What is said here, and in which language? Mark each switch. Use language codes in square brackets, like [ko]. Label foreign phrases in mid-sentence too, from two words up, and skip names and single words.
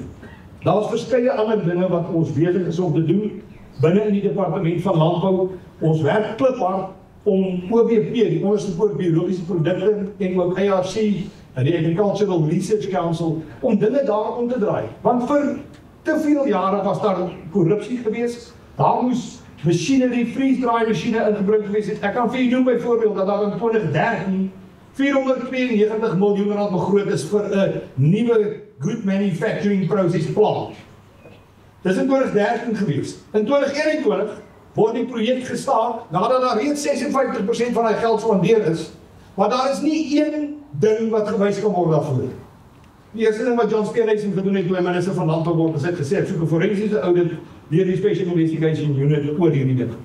[af] Daar is verskeie ander dinge wat ons besig is om te doen binne in die departement van landbou. Ons werk kliphard om OBP, die Onderste voor Biologiese Produkte en ook ARC, die Agricultural Research Council, om dinge daar om te draai. Want vir te veel jare was daar korrupsie geweest. Daar moes machinery, [en] freeze-dry machine [af] ingebring geweest het. Ek kan vir u noem byvoorbeeld dat daar in 2013 492 miljoen rand begroot is vir 'n nuwe [en] good manufacturing process plan. [af] Dis in 2013 geweest. In 2021 word die projek gestaak nadat daar reeds 56% van die geld spandeer is, maar daar is nie een ding wat gewys kan word daarvoor. Die eerste ding wat John Steenhuisen gedoen het toe hy minister van Landbou word, is gesê soek 'n forensiese audit deur die Special Investigation Unit oor hierdie ding.